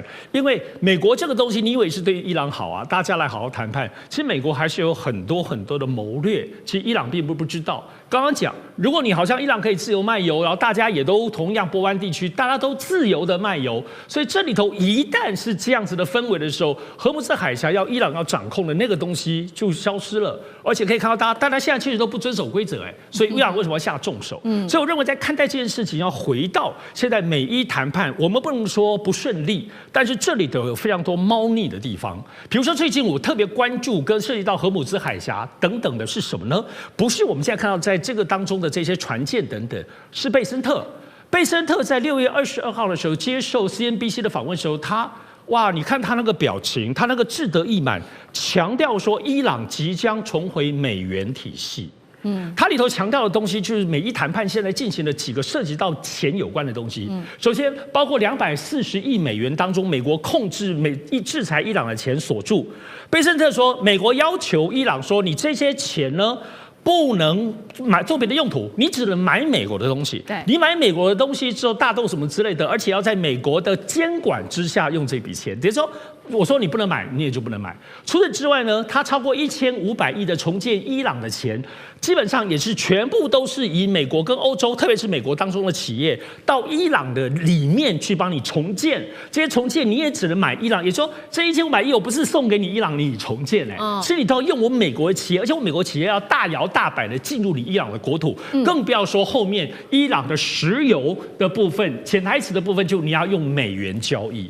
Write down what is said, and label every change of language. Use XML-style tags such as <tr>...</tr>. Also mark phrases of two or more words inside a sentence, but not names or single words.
<zh>因為美國這個東西，你以為是對伊朗好啊？大家來好好談判。其實美國還是有很多的謀略，其實伊朗並不知道。剛剛講，如果你好像伊朗可以自由賣油，然後大家也都同樣波灣地區，大家都自由的賣油，所以這裡頭一旦是這樣子的氛圍的時候，荷姆斯海峽伊朗要掌控的那個東西就消失了，而且可以看到大家現在其實都不遵守規則，所以伊朗為什麼要下重手？所以我認為在看待這件事情，要回到現在美伊談判，我們不能說不順利，但是這裡頭有非常多貓膩的地方。比如說最近我特別關注跟涉及到荷姆斯海峽等等的是什麼呢？不是我們現在看到在這個當中的這些船艦等等，是貝森特。貝森特在6月22號的時候接受 CNBC 的訪問的時候，哇，你看他那個表情，他那個志得意滿，強調說伊朗即將重回美元體系。它裡頭強調的東西就是美伊談判現在進行了幾個涉及到錢有關的東西。首先包括240億美元當中，美國控制制裁伊朗的錢鎖住。貝森特說，美國要求伊朗說，你這些錢呢，不能買做別的用途，你只能買美國的東西。你買美國的東西之後，大豆什麼之類的，而且要在美國的監管之下用這筆錢。比如說，我說你不能買，你也就不能買。除此之外呢，它超過1500億的重建伊朗的錢，基本上也是全部都是以美國跟歐洲，特別是美國當中的企業到伊朗的裡面去幫你重建。這些重建你也只能買伊朗，也就是說這1500億我不是送給你伊朗，你重建是你都要用我們美國的企業，而且我們美國企業要大摇大擺的進入你伊朗的国土，更不要說後面伊朗的石油的部分，潛台詞的部分就你要用美元交易。</zh>